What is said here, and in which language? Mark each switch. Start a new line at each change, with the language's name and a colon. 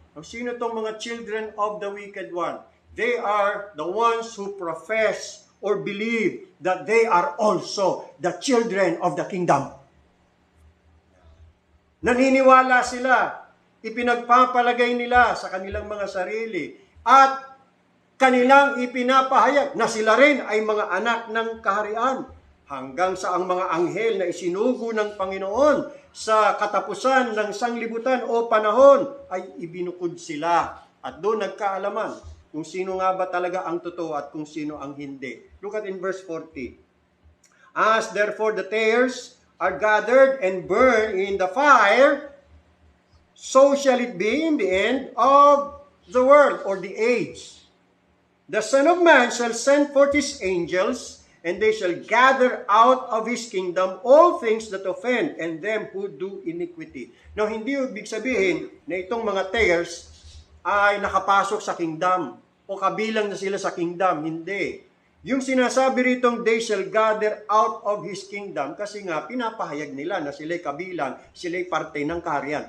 Filipino: Sino itong mga
English: children of the wicked one? They are the ones who profess or believe that they are also the children of the kingdom.
Filipino: Naniniwala sila, ipinagpapalagay nila sa kanilang mga sarili, at kanilang ipinapahayag na sila rin ay mga anak ng kaharian, hanggang sa ang mga anghel na isinugo ng Panginoon sa katapusan ng sanglibutan o panahon ay ibinukod sila. At doon nagkaalaman kung sino nga ba talaga ang totoo at kung sino ang hindi.
English: Look at in verse 40. As therefore the tares are gathered and burned in the fire, so shall it be in the end of the world or the age. The Son of Man shall send forth his angels, and they shall gather out of his kingdom all things that offend, and them who do iniquity.
Filipino: Now, hindi ibig sabihin na itong mga tares ay nakapasok sa kingdom o kabilang na sila sa kingdom. Hindi. Yung sinasabi ritong
English: they shall gather out of his kingdom,
Filipino: kasi nga pinapahayag nila na sila'y kabilang, sila'y parte ng kaharian.